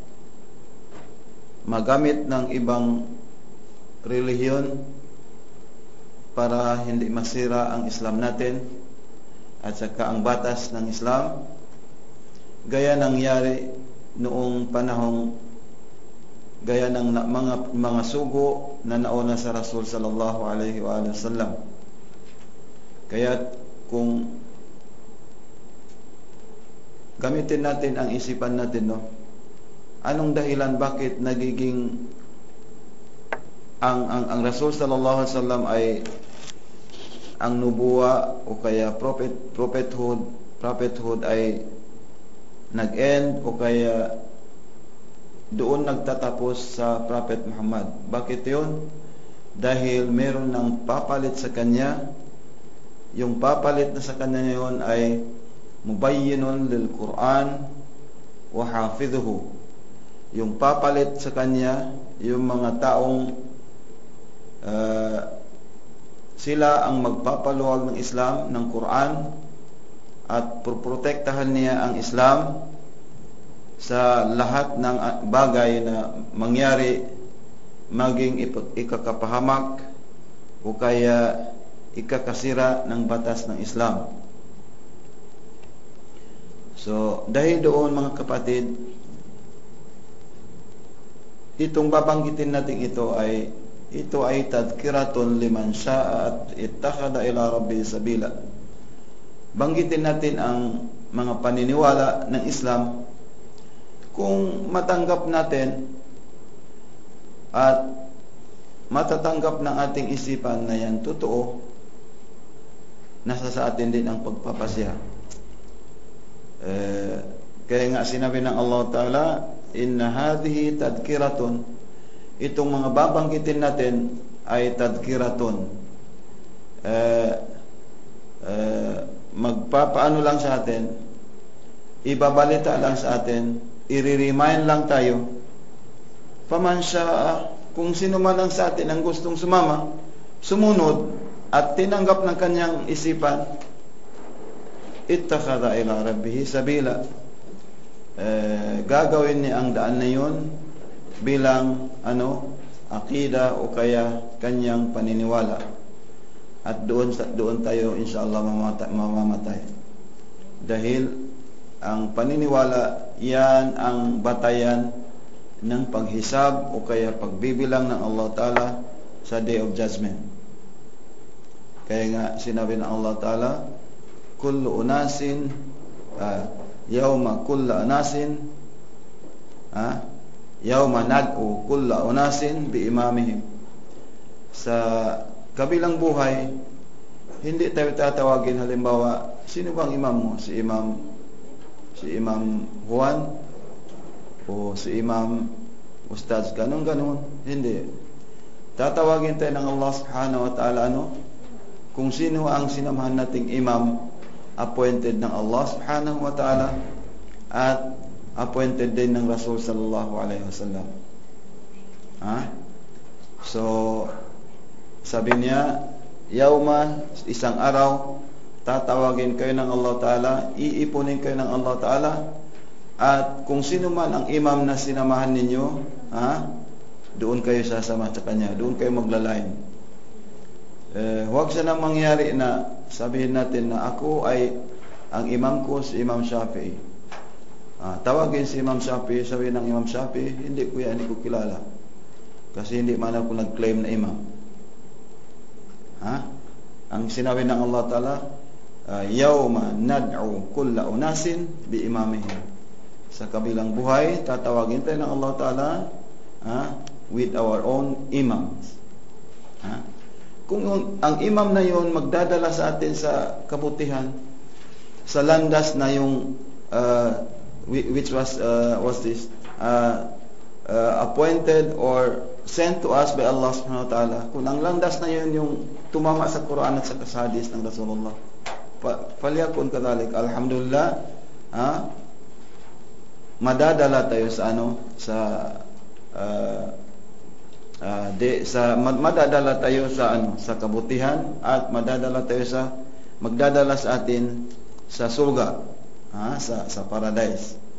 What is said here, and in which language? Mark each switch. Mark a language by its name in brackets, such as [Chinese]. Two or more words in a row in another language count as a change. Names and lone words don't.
[Filipino] magamit ng ibang relihiyon para hindi masira ang Islam natin at saka ang batas ng Islam, gaya nangyari noong panahong gaya ng mga sugo na nauna sa [Arabic] رسول صلى الله عليه وسلم. [Filipino] Kaya kung gamitin natin ang isipan natin, no? Anong dahilan bakit nagiging ang [Arabic] رسول صلى الله عليه وسلم [Filipino] ay ang nubuwa o kaya prophethood ay nag-end o kaya doon nagtatapos sa Prophet Muhammad? Bakit yun? Dahil meron ng papalit sa kanya. Yung papalit na sa kanya yun ay [Arabic] مبين للقرآن وحافظه. [Filipino] Yung papalit sa kanya, yung mga taong sila ang magpapaluwag ng Islam, ng Quran, at protektahan niya ang Islam sa lahat ng bagay na mangyari, maging ikakapahamak o kaya ikakasira ng batas ng Islam. So, dahil doon mga kapatid, itong babanggitin natin ito ay [Arabic] تذكرة لمن شاء اتخذ إلى ربي سبيلا. [Filipino] Banggitin natin ang mga paniniwala ng Islam. Kung matanggap natin at matatanggap ng ating isipan na yan totoo, nasa sa atin din ang pagpapasya. Kaya nga sinabi ng [Arabic] الله تعالى، إن هذه تذكرة, [Filipino] itong mga babanggitin natin ay tadhkiratun, magpapaano lang sa atin, ibabalita lang sa atin, i-remind lang tayo. [Arabic] فمن شاء, [Filipino] kung sino man lang sa atin ang gustong sumama, sumunod at tinanggap ng kanyang isipan, [Arabic] اتخذ إلى ربه سبيلا, [Filipino] gagawin niya ang daan na yun bilang akida o kaya kanyang paniniwala, at doon tayo inshallah mamamatay. Dahil ang paniniwala, yan ang batayan ng paghisab o kaya pagbibilang ng [Arabic] الله تعالى [Filipino] sa [English] Day of Judgment. [Filipino] Kaya nga sinabi ng [Arabic] الله تعالى، كل أناس يوم كل أناس يوم ندعو كل أناس بإمامهم. [Filipino] Sa kabilang buhay, hindi tayo tatawagin halimbawa, sino bang imam mo? Si Imam Juan o si Imam Ustaz ganun. Hindi. Tatawagin tayo ng [Arabic] الله سبحانه وتعالى [Filipino] kung sino ang sinamahan nating imam, appointed ng [Arabic] الله سبحانه وتعالى [Filipino] at appointed din ng [Arabic] رسول صلى الله عليه وسلم. [Filipino] So sabi niya, yauma, isang araw, tatawagin kayo ng [Arabic] الله تعالى, [Filipino] iipunin kayo ng [Arabic] الله تعالى, [Filipino] at kung sino man ang imam na sinamahan ninyo, doon kayo sasama sa kanya, doon kayo maglalain. Huwag siya nang mangyari na sabihin natin na ako ay ang imam ko si Imam Shafi'i. Tawagin si Imam Shafi'i, sabihin ng Imam Shafi'i, hindi ko kilala. Kasi hindi man ako nag-claim na imam. Ang sinabi ng [Arabic] الله تعالى، يوم ندعو كل أناس بإمامهم. [Filipino] Sa kabilang buhay, tatawagin tayo ng [Arabic] الله تعالى [English] with our own imams. [Filipino] Kung ang imam na yon magdadala sa atin sa kabutihan, sa landas na yung [English] which was appointed or sent to us by [Arabic] الله سبحانه وتعالى, [Filipino] kung ang landas na yun yung tumama sa Quran at sa hadis ng Rasulullah, [Arabic] فليكن كذلك, [Filipino] alhamdulillah, madadala tayo madadala tayo sa kabutihan, at magdadala sa atin sa surga, sa paradise.